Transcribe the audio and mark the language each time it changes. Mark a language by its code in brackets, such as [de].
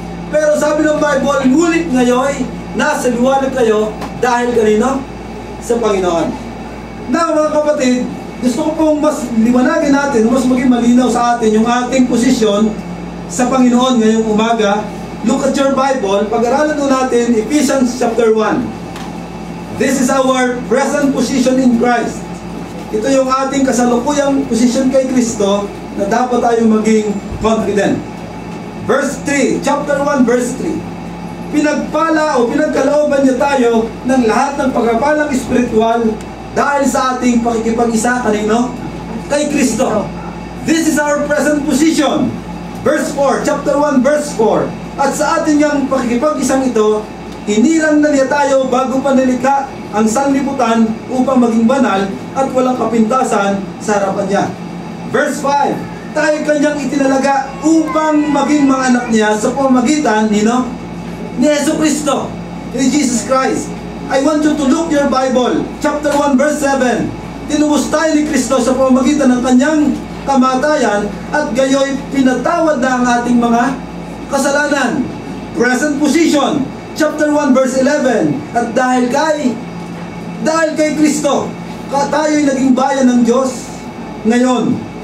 [tl] Pero sabi ng Bible, ngunit ngayon, nasa liwanag kayo dahil kanino? Sa Panginoon. Na mga kapatid, gusto ko pong mas liwanagin natin, mas maging malinaw sa atin yung ating posisyon sa Panginoon ngayong umaga. [en] Look at your Bible. [tl] Pag-aralan natin [en] Ephesians chapter 1. This is our present position in Christ. [tl] Ito yung ating kasalukuyang posisyon kay Kristo na dapat tayo maging confident. [en] Verse 3, chapter 1, verse 3. [tl] Pinagpala o pinagkalooban niya tayo ng lahat ng pagkapalang espiritual dahil sa ating pakikipag-isa kanino? Kay Kristo. [en] This is our present position. Verse 4, chapter 1, verse 4. [tl] At sa ating yung pakikipag-isang ito, hinirang na niya tayo bago pa nilikha ang sanlibutan upang maging banal at walang kapintasan sa harapan niya. Verse 5, tayo kanyang itinalaga upang maging mga anak niya sa pamamagitan ni Jesucristo, ni Jesus Christ. [en] I want you to look your Bible, chapter 1, verse 7. [tl] Tinubos tayo ni Kristo sa pamamagitan ng kanyang kamatayan at gayoy pinatawad na ang ating mga kasalanan. [en] Present position, chapter 1, verse 11. [tl] At dahil kay Kristo, tayo'y naging bayan ng Diyos ngayon.